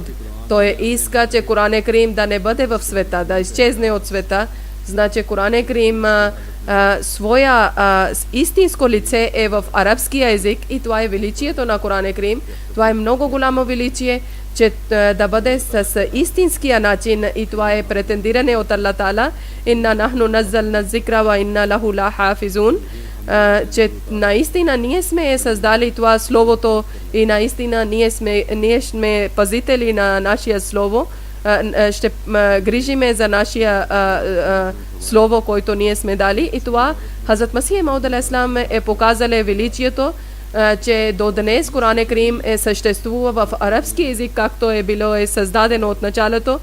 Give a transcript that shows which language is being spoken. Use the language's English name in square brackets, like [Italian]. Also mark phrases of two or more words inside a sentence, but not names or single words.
[Bulgarian] Той иска, че Коран Карим да не бъде в света, да изчезне от света. Значи Коран Карим своя истинско лице е в арабския език и това е величието на Коран Карим. Това е много голямо величие, че да бъде с истинския начин и това е претендиране от Аллах Таала. [Arabic] إنا نحن نزلنا الذكر و إنا له لحافظون. [Bulgarian] Че наистина ние сме създали това словото и наистина ние сме пазители на нашия слово. Ще грижиме за нашия слово, който ние сме дали. И това Хазрат Масих Мауд алейхиссалам е показали величието, че до днес Коран Карим съществува в арабски език, както е било създадено от началото.